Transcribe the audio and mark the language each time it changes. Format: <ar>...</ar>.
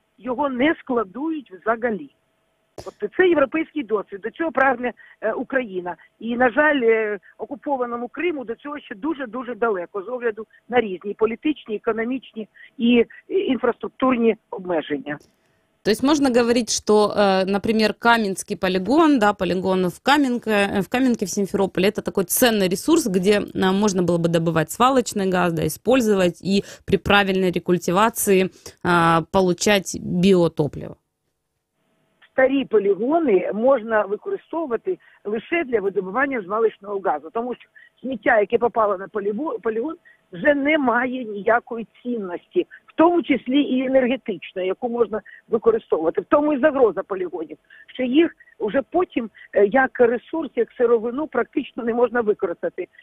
<uk>Його не складують взагалі. От це європейський досвід, до цього прагне Україна. І, на жаль, окупованому Криму до цього ще дуже-дуже далеко, з огляду на різні політичні, економічні і інфраструктурні обмеження.</uk> <ru>То есть можно говорить, что, например, Каменский полигон, да, полигон в Каменке в Симферополе, это такой ценный ресурс, где можно было бы добывать свалочный газ, да, использовать и при правильной рекультивации получать биотопливо.</ru> <uk>Старі полігони можна використовувати лише для видобування звалищного газу, тому що сміття, яке попало на полігон, вже не має ніякої цінності, в тому числі і енергетичної, яку можна використовувати. В тому і загроза полігонів, що їх вже потім як ресурс, як сировину практично не можна використати.</uk>